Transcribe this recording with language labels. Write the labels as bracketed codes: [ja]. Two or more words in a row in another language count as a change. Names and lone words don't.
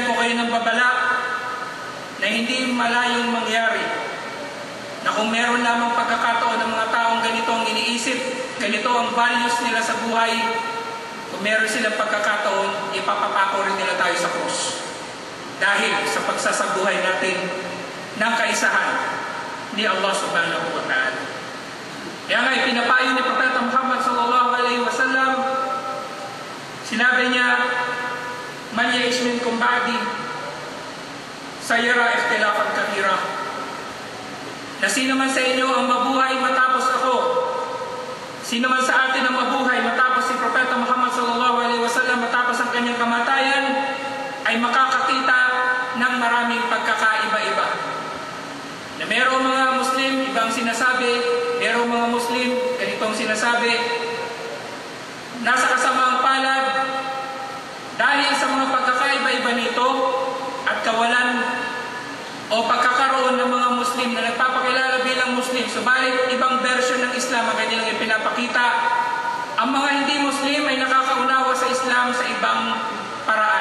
[tl] kayo ng babala na hindi malayong mangyari, na kung meron lamang pagkakataon ng mga taong ganito ang iniisip, ganito ang values nila sa buhay, kung meron silang pagkakataon, ipapapako rin nila tayo sa krus. Dahil sa pagsasabuhay natin ng kaisahan ni Allah [ar] سبحانه وتعالى. [tl] Kaya nga ipinapayo ni Propeta Muhammad [ar] صلى الله عليه وسلم, [tl] sinabi niya, [ar] من يعش منكم بعدي سيرى اختلافا كثيرا, [tl] na sino man sa inyo ang mabuhay matapos ako, sino man sa atin ang mabuhay matapos si Propeta Muhammad [ar] صلى الله عليه وسلم, [tl] matapos ang kanyang kamatayan, ay makakakita ng maraming pagkakaiba-iba. Na merong mga Muslim, ibang sinasabi, merong mga Muslim, ganitong sinasabi, nasa kasamaang palad, dahil sa mga pagkakaiba-iba nito, at kawalan o pagkakaroon ng mga Muslim na nagpapakilala bilang Muslim, subalit ibang version ng Islam ang kanilang ipinapakita, ang mga hindi Muslim ay nakakaunawa sa Islam sa ibang paraan.